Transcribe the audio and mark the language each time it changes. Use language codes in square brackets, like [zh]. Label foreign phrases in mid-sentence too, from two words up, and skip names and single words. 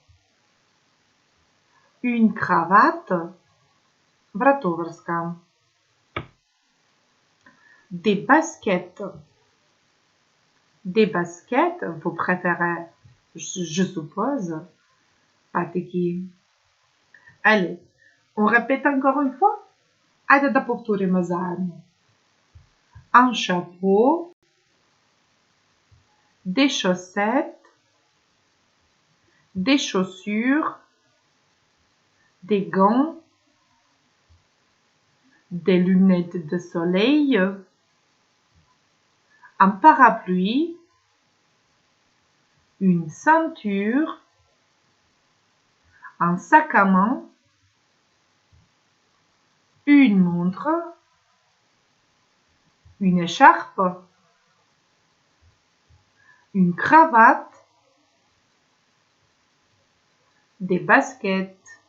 [fr] Une cravate, вратовръзка. Des baskets. Des baskets, vous préférez, je suppose, патеки. Allez, on répète encore une fois. [mk] Айде да повторим заедно. [fr] Un chapeau, des chaussettes, des chaussures, des gants, des lunettes de soleil, un parapluie, une ceinture, un sac à main, une montre, une écharpe, une cravate, des baskets.